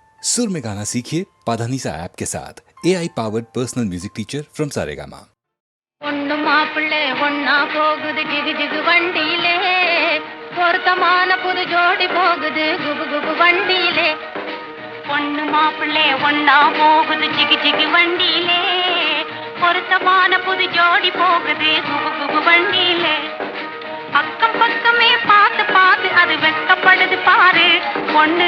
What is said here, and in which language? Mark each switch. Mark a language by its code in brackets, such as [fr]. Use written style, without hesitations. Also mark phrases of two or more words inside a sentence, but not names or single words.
[hi] सुर में गाना सीखिए पाधानीसा ऐप के साथ [en] AI powered personal music teacher from Saregama. [ta] ஒண்ணு மாப்பிள்ளை ஒன்னா போகுது ஜிகு ஜிகு வண்டியிலே பொருத்தமான புது ஜோடி போகுது குபு குபு வண்டியிலே ஒண்ணு மாப்பிள்ளை ஒன்னா போகுது ஜிகு ஜிகு வண்டியிலே பொருத்தமான புது ஜோடி போகுது குபு குபு வண்டியிலே அக்கம் பக்கமே பார்த்து பார்த்து அது வெக்கப்படுது பாரு ஒண்ணு